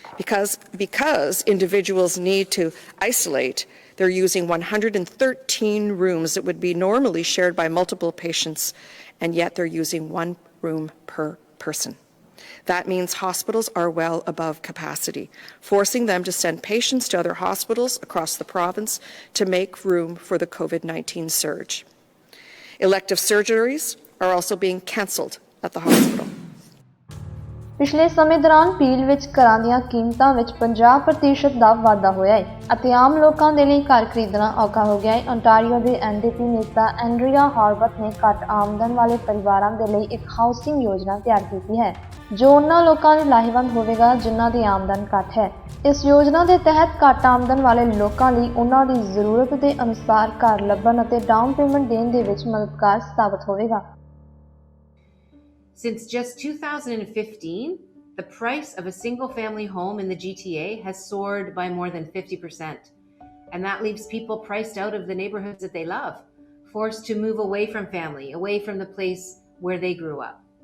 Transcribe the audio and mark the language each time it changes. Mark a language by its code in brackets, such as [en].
[en] Because individuals need to isolate, they're using 113 rooms that would be normally shared by multiple patients, and yet they're using one room per person. That means hospitals are well above capacity, forcing them to send patients to other hospitals across the province to make room for the COVID-19 surge. Elective surgeries are also being cancelled at the hospital. [pa] ਪਿਛਲੇ ਸਮੇਂ ਦੌਰਾਨ peel ਵਿੱਚ ਘਰਾਂ ਦੀਆਂ ਕੀਮਤਾਂ ਵਿੱਚ 50% ਦਾ ਵਾਧਾ ਹੋਇਆ ਹੈ ਅਤੇ ਆਮ ਲੋਕਾਂ ਦੇ ਲਈ ਘਰ ਖਰੀਦਣਾ ਔਖਾ ਹੋ ਗਿਆ ਹੈ। ontario ਦੇ NDP ਨੇਤਾ ਐਂਡਰੀਆ ਹਾਰਵਤ ਨੇ ਘੱਟ ਆਮਦਨ ਵਾਲੇ ਪਰਿਵਾਰਾਂ ਦੇ ਲਈ ਇੱਕ ਹਾਊਸਿੰਗ ਯੋਜਨਾ ਤਿਆਰ ਕੀਤੀ ਹੈ ਜੋ ਉਹਨਾਂ ਲੋਕਾਂ ਲਈ ਲਾਹੇਵੰਦ ਹੋਵੇਗਾ ਜਿਨ੍ਹਾਂ ਦੀ ਆਮਦਨ ਘੱਟ ਹੈ। ਇਸ ਯੋਜਨਾ ਦੇ ਤਹਿਤ ਘੱਟ ਆਮਦਨ ਵਾਲੇ ਲੋਕਾਂ ਲਈ ਉਹਨਾਂ ਦੀ ਜ਼ਰੂਰਤ ਦੇ ਅਨੁਸਾਰ ਘਰ ਲੱਭਣ ਅਤੇ ਡਾਊਨ ਪੇਮੈਂਟ ਦੇਣ ਦੇ ਵਿੱਚ ਮਦਦਗਾਰ ਸਾਬਤ ਹੋਵੇਗਾ। [en] Since just 2015, the price of a single-family home in the GTA has soared by more than 50%. And that leaves people priced out of the neighborhoods that they love, forced to move away from family, away from the place where they grew up.